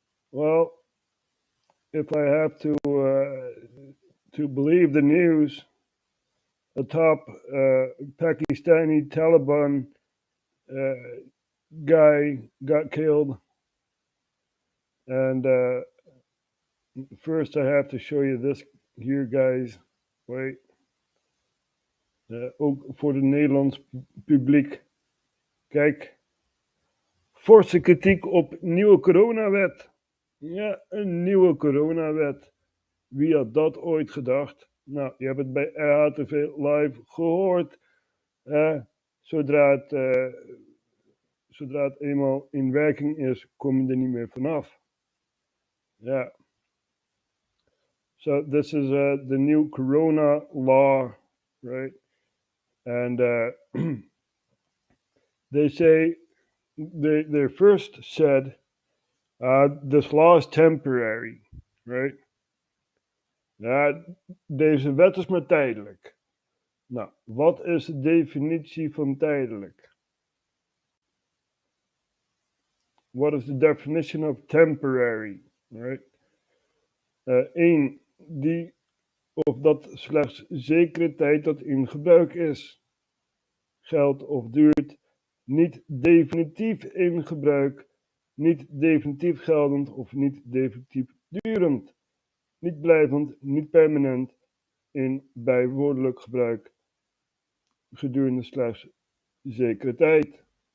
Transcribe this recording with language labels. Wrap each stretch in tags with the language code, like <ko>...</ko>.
<en>Well, if I have to believe the news, a top Pakistani Taliban guy got killed. And first I have to show you this here, guys. Wait.</en> <nl>Ook voor het Nederlands publiek. Kijk. Forse kritiek op nieuwe coronawet. Ja, een nieuwe coronawet. Wie had dat ooit gedacht? Nou, je hebt het bij RHTVLive gehoord. Zodra het eenmaal in werking is, kom je er niet meer vanaf. Ja.</nl> <en>So this is the new corona law, right? And they first said this law is temporary, right?</en> <nl>Ja, deze wet is maar tijdelijk. Nou, wat is de definitie van tijdelijk?</nl> <en>What is the definition of temporary, right?</en> <nl>Die of dat slechts zekere tijd dat in gebruik is, geldt of duurt, niet definitief in gebruik, niet definitief geldend of niet definitief durend, niet blijvend, niet permanent, in bijwoordelijk gebruik, gedurende slechts zekere tijd.</nl>